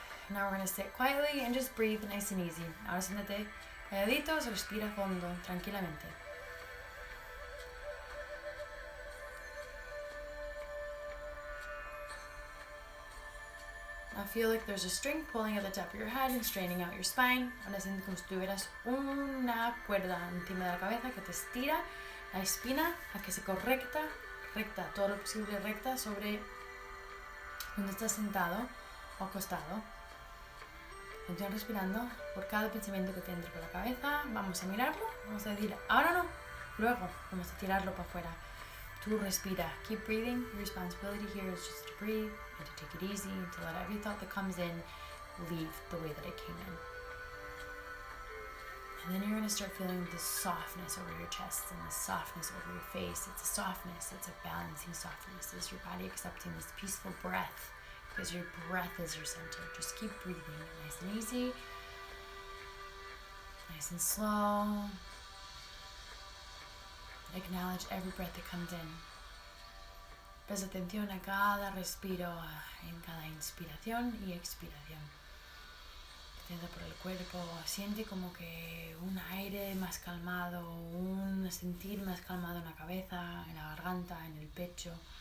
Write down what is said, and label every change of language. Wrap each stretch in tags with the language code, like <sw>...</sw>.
<en>Now we're going to sit quietly and just breathe nice and easy.</en> <es>Ahora siéntate calladitos, respira fondo, tranquilamente.</es> <en>Now feel like there's a string pulling at the top of your head and straining out your spine.</en> <es>Ahora siente como si tuvieras una cuerda encima de la cabeza que te estira la espina a que se correcta, recta, todo lo posible recta sobre donde estás sentado o acostado. Continúa respirando por cada pensamiento que te entre por la cabeza. Vamos a mirarlo, vamos a decir ahora no, luego vamos a tirarlo para afuera. Tú respira.</es> <en>Keep breathing. Your responsibility here is just to breathe and to take it easy and to let every thought that comes in leave the way that it came in. And then you're going to start feeling this softness over your chest and this softness over your face. It's a softness. It's a balancing softness. It's your body accepting this peaceful breath because your breath is your center. Just keep breathing nice and easy, nice and slow. Acknowledge every breath that comes in.</en> <es>Presta atención a cada respiro, en cada inspiración y expiración. Siente por el cuerpo, siente como que un aire más calmado, un sentir más calmado en la cabeza, en la garganta, en el pecho.</es>